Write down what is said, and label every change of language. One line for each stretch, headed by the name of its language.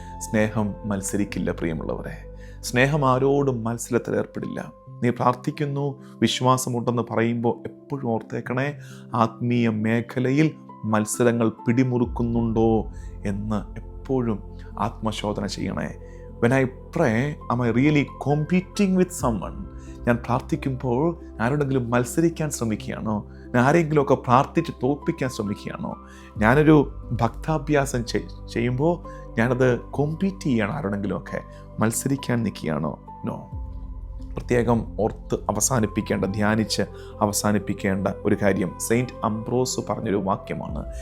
Malayalam: സ്നേഹം മത്സരിക്കില്ല പ്രിയമുള്ളവരെ. സ്നേഹം ആരോടും മത്സരത്തിൽ ഏർപ്പെടില്ല. നീ പ്രാർത്ഥിക്കുന്നു, വിശ്വാസമുണ്ടെന്ന് പറയുമ്പോൾ എപ്പോഴും ഓർത്തേക്കണേ, ആത്മീയ മേഖലയിൽ മത്സരങ്ങൾ പിടിമുറുക്കുന്നുണ്ടോ എന്ന് എപ്പോഴും ആത്മശോധന ചെയ്യണേ.
English: When I pray, am I really competing with someone?
Malayalam: ഞാൻ പ്രാർത്ഥിക്കുമ്പോൾ ആരോടെങ്കിലും മത്സരിക്കാൻ ശ്രമിക്കുകയാണോ? ഞാൻ ആരെങ്കിലുമൊക്കെ പ്രാർത്ഥിച്ച് തോൽപ്പിക്കാൻ ശ്രമിക്കുകയാണോ? ഞാനൊരു ഭക്താഭ്യാസം ചെയ്യുമ്പോൾ ഞാനത് കോമ്പീറ്റ് ചെയ്യണം, ആരോടെങ്കിലുമൊക്കെ മത്സരിക്കാൻ നിൽക്കുകയാണോ? നോ. പ്രത്യേകം ഓർത്ത് ധ്യാനിച്ച് അവസാനിപ്പിക്കേണ്ട ഒരു കാര്യം സെയിൻറ്റ് അംബ്രോസ് പറഞ്ഞൊരു വാക്യമാണ്.